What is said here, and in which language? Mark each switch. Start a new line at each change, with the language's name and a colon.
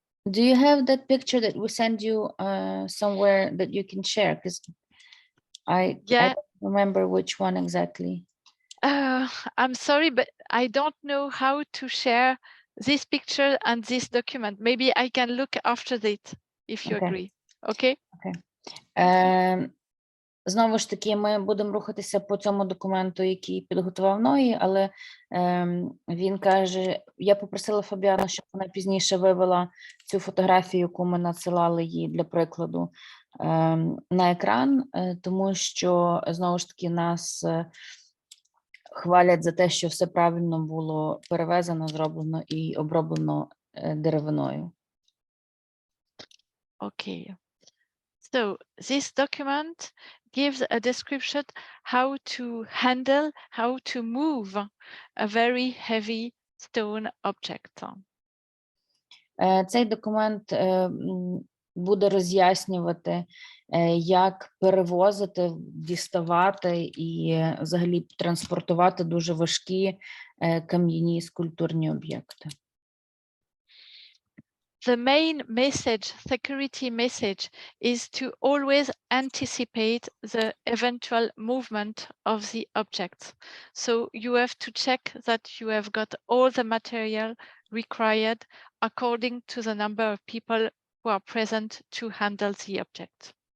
English: Do you have that picture that we send you somewhere that you can share? Because I don't remember which one exactly. I'm sorry, but I don't know how to share this picture and this document. Maybe I can look after it, if you agree. Okay?
Ukrainian: Знову ж таки, ми будемо рухатися по цьому документу, який підготував Ной, але він каже, я попросила Фабіану, щоб вона пізніше вивела цю фотографію, яку ми надсилали їй для прикладу, на екран, тому що, знову ж таки, нас хвалять за те, що все правильно було перевезено, зроблено і оброблено деревиною.
English: Okay. So this document gives a description how to handle, how to move a very heavy stone object.
Ukrainian: Цей документ буде роз'яснювати, як перевозити, діставати і взагалі транспортувати дуже важкі кам'яні скульптурні об'єкти.
English: The main message, security message, is to always anticipate the eventual movement of the objects. So you have to check that you have got all the material required according to the number of people who are present to handle the object.